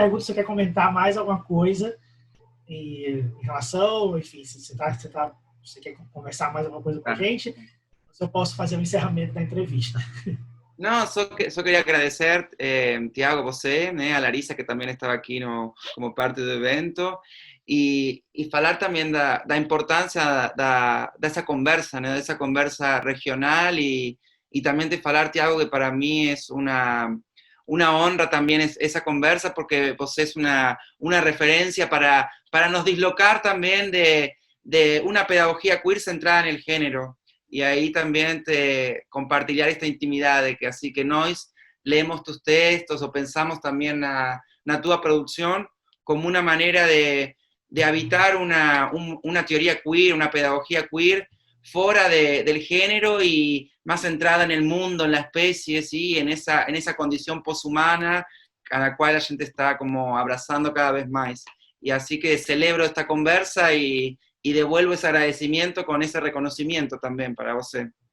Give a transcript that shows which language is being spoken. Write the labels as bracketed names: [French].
[Portuguese] Pergunto se você quer comentar mais alguma coisa em relação, enfim, se você quer conversar mais alguma coisa com a gente, eu posso fazer o encerramento da entrevista. [Spanish] No, solo quería agradecer, Tiago, você, a Larissa, que también estaba aquí como parte del evento, y hablar también de la importancia de esa conversa, de esa conversa regional, y también de hablar, Tiago, que para mí es una honra también esa conversa, porque vos es una referencia para nos dislocar también de una pedagogía queer centrada en el género. Y ahí también te compartiría esta intimidad de que así que nos leemos tus textos o pensamos también [Portuguese] na tua [Spanish] producción como una manera de habitar una teoría queer, una pedagogía queer fuera del género y más centrada en el mundo, en la especie, ¿sí?, en esa condición poshumana a la cual la gente está como abrazando cada vez más. Y así que celebro esta conversa y devuelvo ese agradecimiento con [Portuguese] esse reconhecimento também para você.